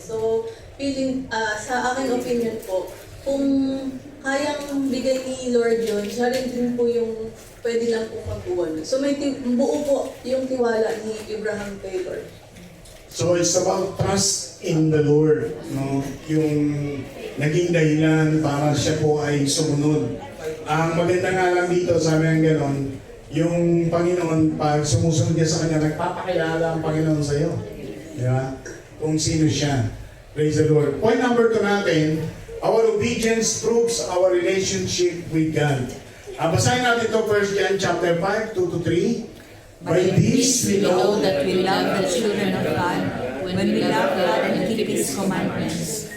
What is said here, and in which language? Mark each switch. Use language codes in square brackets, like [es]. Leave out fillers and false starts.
[tl] So, sa aking opinion po, kung kayang bigay ni Lord yun, siya rin din po yung pwede lang po magbuwan. So, buo po yung tiwala ni Abraham kay Lord. [en] So it's about trust in the Lord, no? [tl] Yung naging dahilan para siya po ay sumunod. Ang maganda nga lang dito, sabi ng gano'n, yung Panginoon, pag sumusunod niya sa Kanya, nagpapakilala ang Panginoon sa iyo. Di ba? Kung sino siya. [en] Praise the Lord. Point number 2 natin, our obedience proves our relationship with God. [tl] Basahin natin ito, 1 John chapter 5, 2-3. [en] By this we know that we love the children of God, when we love God and keep His commandments.